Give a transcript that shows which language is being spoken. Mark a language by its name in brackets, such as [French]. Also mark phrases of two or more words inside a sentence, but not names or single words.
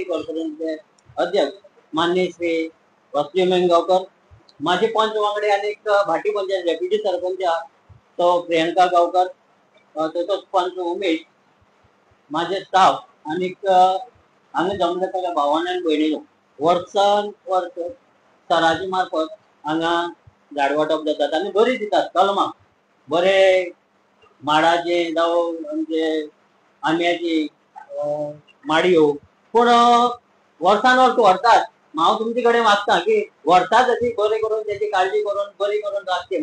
[Konkani] कॉर्पोरेशनचे अध्यक्ष माननीय श्री वासुदेव मेंगावकर, माझे पंच वांगडे आणि भाटी पंचायत डेप्युटी सरपंच तो प्रियंका गावकर, तसंच पंच उमेश, माझे स्टाफ आणि आम्ही जमले सगळ्या भावांना आणि बहिणीनो वर्षान वर्ष सराजी मार्फत हांगा झाड वाटप जातात आणि बरी दितात कलमां बरे माडाचे जावं म्हणजे आंब्याची माडयो पूण वर्सान वर्ष व्हरतात. हांव तुमचे कडेन मागता की व्हरतात अशी बरे करून त्याची काळजी करून बरी करून राखचे.